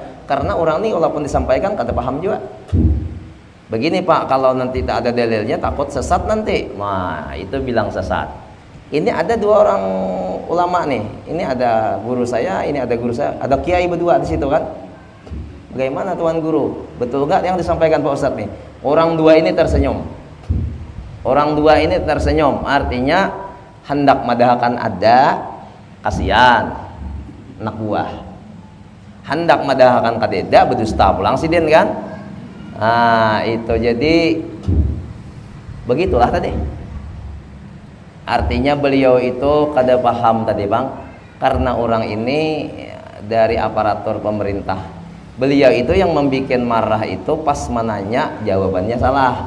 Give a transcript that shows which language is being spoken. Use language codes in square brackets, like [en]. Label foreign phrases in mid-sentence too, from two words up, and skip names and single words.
[id] Karena orang ini walaupun disampaikan kada paham juga. Begini Pak, kalau nanti tak ada dalilnya takut sesat nanti. Nah, itu bilang sesat. Ini ada dua orang ulama nih. Ini ada guru saya, ini ada guru saya. Ada kiai berdua di situ kan. Bagaimana Tuan Guru? Betul nggak yang disampaikan Pak Ustadz nih? Orang dua ini tersenyum. Artinya hendak madahkan ada, kasihan anak buah. [bjn] Hendak madahkan kadeda, berdusta pulang sidin kan? [id] Nah, itu jadi begitulah tadi. Artinya beliau itu kada paham tadi Bang, karena orang ini dari aparatur pemerintah. Beliau itu yang membuat marah itu pas menanya jawabannya salah.